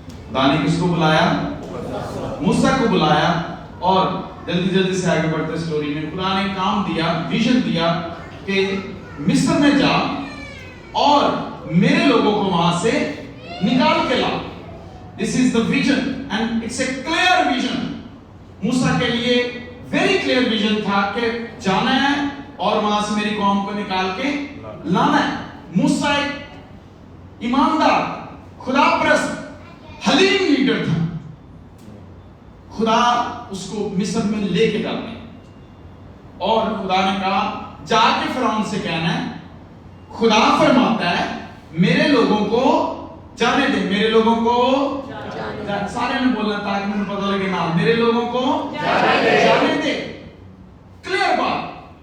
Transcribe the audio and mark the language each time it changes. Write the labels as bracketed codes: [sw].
[ur] خدا نے کس کو بلایا؟ موسیٰ کو بلایا. اور جلدی سے آگے بڑھتے سٹوری میں، خدا نے کام دیا، ویژن دیا کہ مصر میں جا اور میرے لوگوں کو وہاں سے نکال کے لا. [en] This is the vision and it's a clear vision. [ur] موسیٰ کے لیے [en] very clear vision [ur] تھا کہ جانا ہے اور وہاں سے میری قوم کو نکال کے لانا ہے. موسیٰ ایک ایماندار، خدا پرست، حلیم لیڈر تھا. خدا اس کو مصر میں لے کے جاتے ہیں اور خدا نے کہا جا کے فرعون سے کہنا ہے، خدا فرماتا ہے میرے لوگوں کو جانے دے، میرے لوگوں کو سارے نے بولنا تاکہ مجھے پتہ لگے نا، میرے لوگوں کو جانے دے. کلیئر بات.